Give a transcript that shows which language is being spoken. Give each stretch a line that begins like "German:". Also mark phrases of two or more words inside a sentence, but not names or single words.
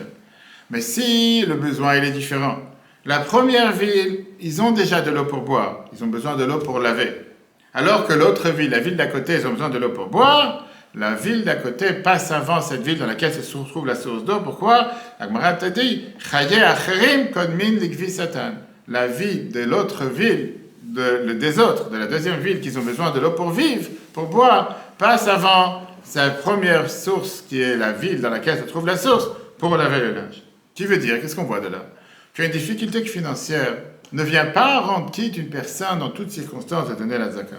French: Mais si le besoin il est différent, la première ville, ils ont déjà de l'eau pour boire, ils ont besoin de l'eau pour laver. Alors que l'autre ville, la ville d'à côté, ils ont besoin de l'eau pour boire, la ville d'à côté passe avant cette ville dans laquelle se trouve la source d'eau. Pourquoi? La Gemara te dit,
Hebrew: חיי אחרים קודמין לכביסתן.
French: La vie de l'autre ville, des autres, de la deuxième ville, qui ont besoin de l'eau pour vivre, pour boire, passe avant sa première source, qui est la ville dans laquelle se trouve la source, pour laver le linge. Qui veut dire, qu'est-ce qu'on voit de là? Qu'une difficulté financière ne vient pas rendre quitte une personne dans toutes circonstances de donner la zakat.